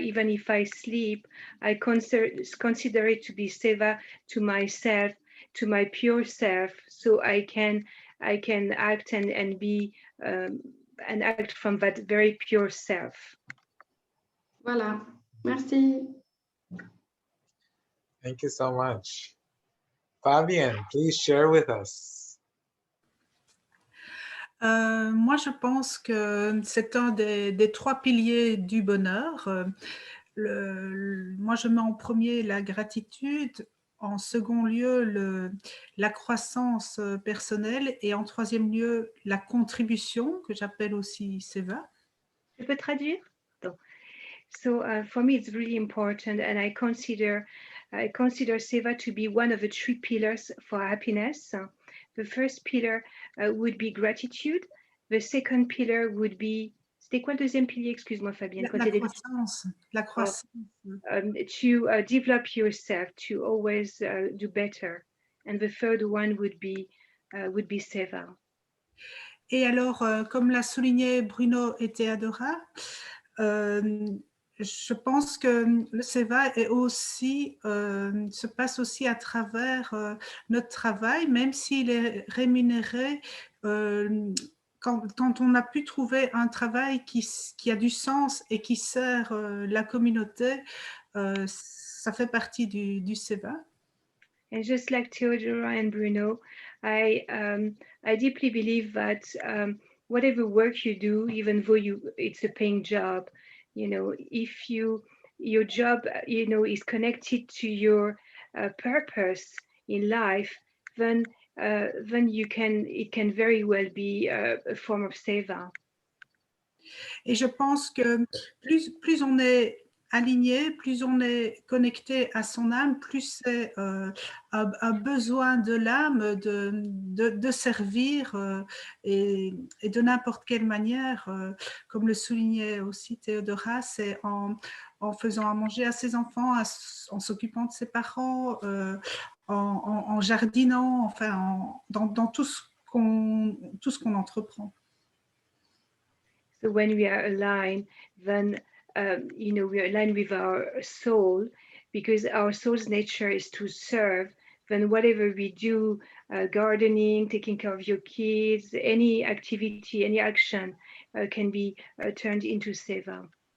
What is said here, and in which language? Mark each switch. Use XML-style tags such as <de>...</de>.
<en>Even if I sleep, I consider it to be seva to myself, to my pure self, so I can act and be and act from that very pure self.</en> <fr>Voilà, merci.</fr> <en>Thank you so much. Fabienne, please share with us.</en> <fr>Moi, je pense que c'est un des trois piliers du bonheur. Moi, je mets en premier la gratitude, en second lieu la croissance personnelle et en troisième lieu la contribution, que j'appelle aussi seva. Je peux traduire?</fr> <en>So for me, it's really important, and I consider seva to be one of the three pillars for happiness. The first pillar would be gratitude. The second pillar would be...</en> <fr>C'était quoi le deuxième pilier? Excuse-moi, Fabienne. La croissance.</fr> <en>To develop yourself, to always do better. And the third one would be seva.</en> <fr>Et alors, comme l'a souligné Bruno et Théodora, je pense que le seva est aussi, se passe aussi à travers notre travail, même s'il est rémunéré. Quand on a pu trouver un travail qui a du sens et qui sert la communauté, ça fait partie du seva.</fr> <en>And just like Theodora and Bruno, I deeply believe that whatever work you do, even though it's a paying job, if your job, is connected to your purpose in life, then it can very well be a form of seva.</en> <fr>Et je pense que plus on est aligné, plus on est connecté à son âme, plus c'est un besoin de l'âme de servir et de n'importe quelle manière, comme le soulignait aussi Théodora, c'est en faisant à manger à ses enfants, en s'occupant de ses parents, en jardinant, enfin dans tout ce qu'on entreprend.</fr> <en>So when we are aligned, then we are aligned with our soul, because our soul's nature is to serve. Then whatever we do, gardening, taking care of your kids, any activity, any action can be turned into seva.</en>